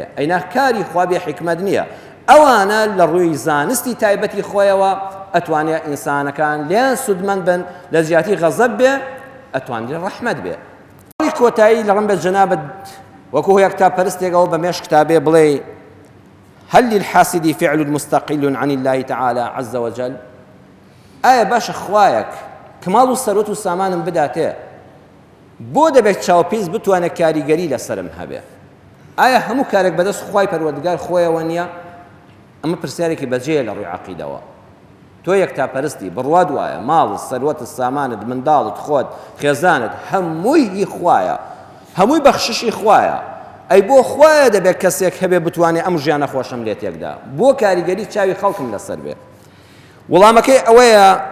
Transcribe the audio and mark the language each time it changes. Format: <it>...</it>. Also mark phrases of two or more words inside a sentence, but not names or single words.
<ckb>ئەینا کاری خوا بێ حکمت نییە. ئەوانە لە ڕووی زانستی تایبەتی خۆیەوە ئەتوانێت ئینسانەکان لیان سودمەند بن، لە زیاتی غەزەب بێ ئەتوانێت ڕەحمەت بێ. کۆتایی لە ڕەنبەر جەنابەت وەکو هۆی کتاب پەرستێکەوە بە مێش کتابێ بڵێ</ckb> <ar>هل للحاسد فعل مستقل عن الله تعالى عز وجل.</ar> <ckb>ئایا باشە خوایەک کماڵ و سەرۆت و سامانم بداتێ بۆ دەبێت چاوپیس بتوانێت کاریگەری لەسەرم هەبێ؟ ئایا هەموو کارێک بەدەست خوای پەروەردگار خۆیەوە نییە؟ ئەمە پرسیارێکی بەجێیە لە ڕووی عەقیدەوە. تۆ تۆ یەکتاپەرستی بڕوات وایە ماڵت سەروەتت سامانت منداڵت خۆت خێزانت هەمووی خوایە هەمووی بەخششی خوایە ئەی بۆ خوایە دەبێت کەسێک هەبێ بتوانێت ئەم ژیانە خۆشەم لێ تێکدا بۆ کاریگەری چاوی خەڵکم لەسەر بێ وەڵامەکەی ئەوەیە</ckb>